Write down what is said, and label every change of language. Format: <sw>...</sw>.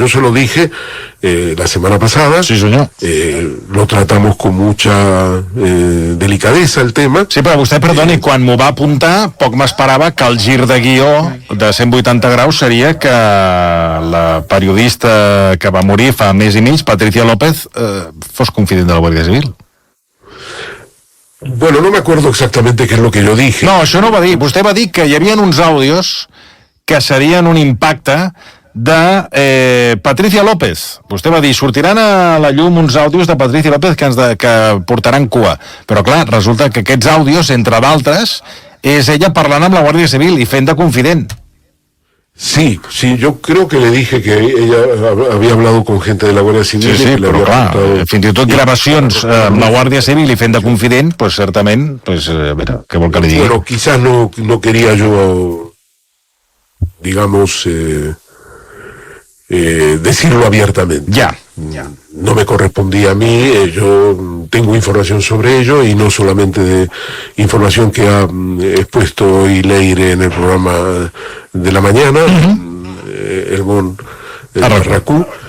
<es>Yo se lo dije la semana pasada.</es> <ca>Sí, senyor.</ca> <es>Lo tratamos con mucha delicadesa el tema.</es> <ca>Sí, però vostè, perdoni, quan m'ho va apuntar, poc m'esperava que el gir de guió de 180 graus seria que la periodista que va morir fa 1 mes i mig, Patricia López, fos confident de la Guàrdia Civil.</ca> <es>Bueno, no me acuerdo exactamente qué es lo que yo dije.</es> <ca>No, això no va dir. Vostè va dir que hi havia uns àudios que serien un impacte de Patricia López. Vostè va dir, sortiran a la llum uns àudios de Patricia López que portaran cua. Però clar, resulta que aquests àudios, entre d'altres, és ella parlant amb la Guàrdia Civil i fent de confident.</ca> <es>Sí, yo creo que le dije que ella havia hablado con gente de la Guàrdia Civil.</es> <ca>Sí, però clar, fins i tot gravacions amb la Guàrdia Civil i fent de confident, pues certament, pues, a veure, què vol que li digui?</ca> <es>Bueno, quizás no quería yo, digamos, decirlo abiertamente. Ya. No me correspondía a mí, yo tengo información sobre ello, y no solamente de información que ha expuesto hoy Leire en el programa de la mañana, el Bon Arracú.</es>